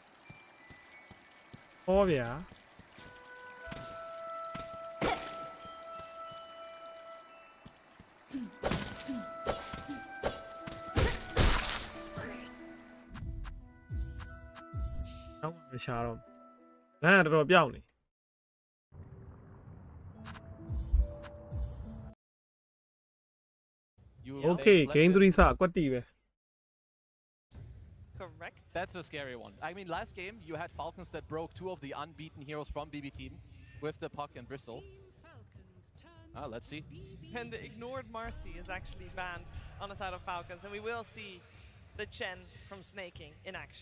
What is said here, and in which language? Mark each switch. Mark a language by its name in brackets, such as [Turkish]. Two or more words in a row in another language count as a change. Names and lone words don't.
[Burmese] ဟောဗျာတော့မရှာတော့လမ်းကတော်တော်ပြောက်နေ [English] Okay game 3 [Burmese] စကွက်တီပဲ [English] Correct. That's a scary one. I mean, last game you had Falcons that broke 2 of the unbeaten heroes from BB team with the Puck and Bristle. Let's see. And the ignored Marcy is actually banned on the side of Falcons, and we will see the Chen from snaking in action.